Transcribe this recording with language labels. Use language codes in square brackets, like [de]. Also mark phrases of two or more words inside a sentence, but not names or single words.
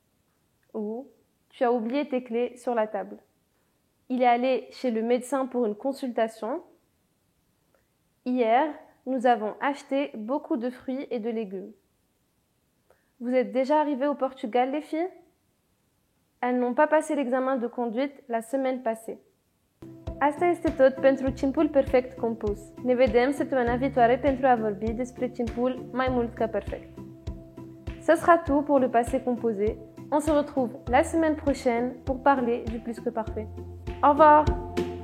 [fr] Ou tu as oublié tes clés sur la table. Il est allé chez le médecin pour une consultation. Hier, nous avons acheté beaucoup de fruits et de légumes. Vous êtes déjà arrivés au Portugal, les filles? Elles n'ont pas passé l'examen de conduite la semaine passée. [ro] Asta este tot pentru timpul perfect compus. Ne vedem săptămâna viitoare pentru a vorbi despre timpul mai mult ca perfect. [fr] Ce sera tout pour le passé composé. On se retrouve la semaine prochaine pour parler du plus que parfait. Au revoir!